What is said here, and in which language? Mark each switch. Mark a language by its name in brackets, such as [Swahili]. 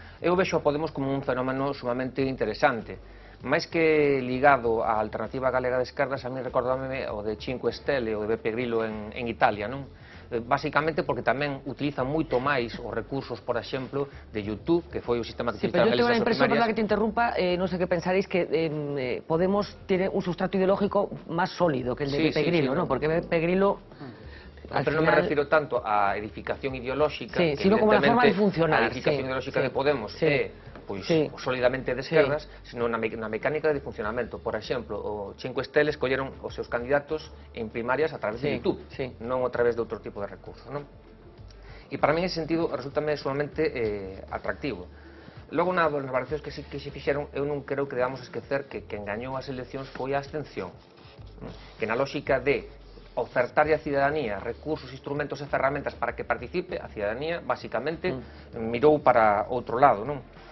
[Galician] Eu vexo a Podemos como un fenómeno sumamente interesante. máis que ligado á alternativa galega de esquerdas, a mí recordame o de Cinque Stelle ou de Beppe Grillo en Italia, non? Basicamente porque tamén utilizan moito máis os recursos, por exemplo, de YouTube, que foi o sistema que utilizaron eles nas primarias. [Spanish] Pero yo tengo la impresión, perdón que te interrumpa, no sé qué pensaréis, que Podemos tiene un sustrato ideológico más sólido que el de Beppe Grillo, ¿no? Porque Beppe Grillo... [Galician] Pero non me refiro tanto á edificación ideolóxica, que sino como a forma de funcionar. A edificación ideolóxica de Podemos é solidamente de esquerdas, sino na mecánica de funcionamento. Por exemplo, o Cinque Stelle escolleron os seus candidatos en primarias a través de YouTube, non a través de outro tipo de recursos, non? E para mí, en ese sentido, resultame sumamente atractivo. Logo, unha das variacións que se fixeron, eu non creo que debamos esquecer que quen gañou as eleccións foi a abstención, que na lógica de ofertarlle a cidadanía recursos, instrumentos e ferramentas para que participe, a cidadanía, basicamente, mirou para outro lado, non?